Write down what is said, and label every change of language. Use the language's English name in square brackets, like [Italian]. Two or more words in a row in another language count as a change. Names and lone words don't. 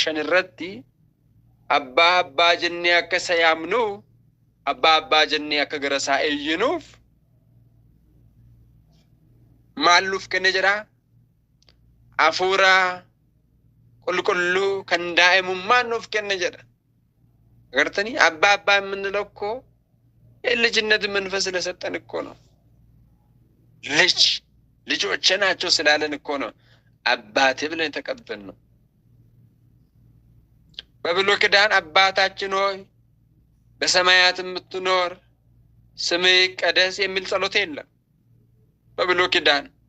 [Oromo] 15 irratti abbaa jennee akka isa yaamnu abbaa jennee akka gara isaa iyyinuuf maal nuuf kenne jedhaa? Hafuura qulqulluu kan daa'imummaan nuuf kenne jedha። [Amharic] አገርተኒ አባ የምንለው እኮ የልጅነት መንፈስ ስለሰጠን እኮ ነው። ልጆቼ ናቸው ስላለን እኮ ነው አባቴ ብለን የተቀበልነው። በብሉይ ኪዳን አባታችን ሆይ በሰማያት የምትኖር ስምህ ይቀደስ የሚል ጸሎት የለም በብሉይ ኪዳን።